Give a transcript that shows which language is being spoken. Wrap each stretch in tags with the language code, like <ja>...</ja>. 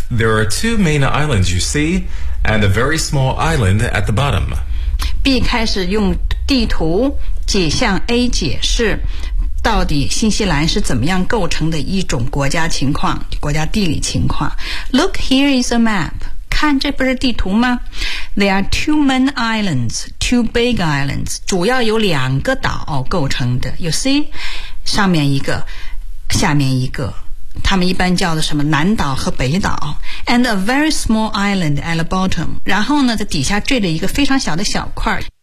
<en>There are two main islands you see, and a very small island at the bottom.</en> <zh>B 开始用地图解向 A 解释到底新西兰是怎么样构成的一种国家情况，国家地理情况。</zh> <en>Look, here is a map.</en> <zh>看，这不是地图吗？</zh> <en>There are two main islands, two big islands.</en> <zh>主要有两个岛构成的。</zh> <en>You see?</en> <zh>上面一个，下面一个。他们一般叫的什么南岛和北岛。</zh> <en>And a very small island at the bottom.</en> <zh>然后呢，在底下坠了一个非常小的小块。</zh>